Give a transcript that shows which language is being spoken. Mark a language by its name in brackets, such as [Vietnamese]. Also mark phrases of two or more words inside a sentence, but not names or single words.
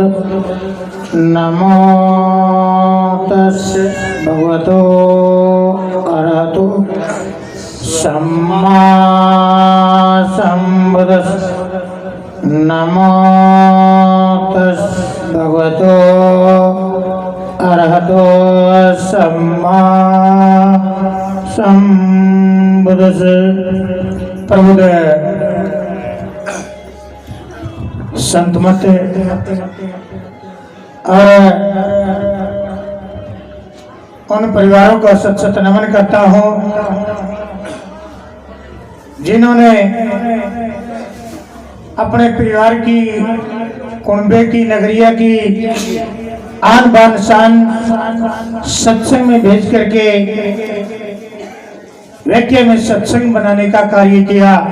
[Pali] नमो तस् भगवतो अरहतो सम्मा संबुद्ध। नमो तस् भगवतो अरहतो सम्मा संबुद्ध। [Hindi] प्रभुदेव संत मत और उन परिवारों का सत सत नमन करता हूँ जिन्होंने अपने परिवार की, कुंबे की, नगरिया की आन बान शान सत्संग में भेज करके व्यक्ति में सत्संग बनाने का कार्य किया।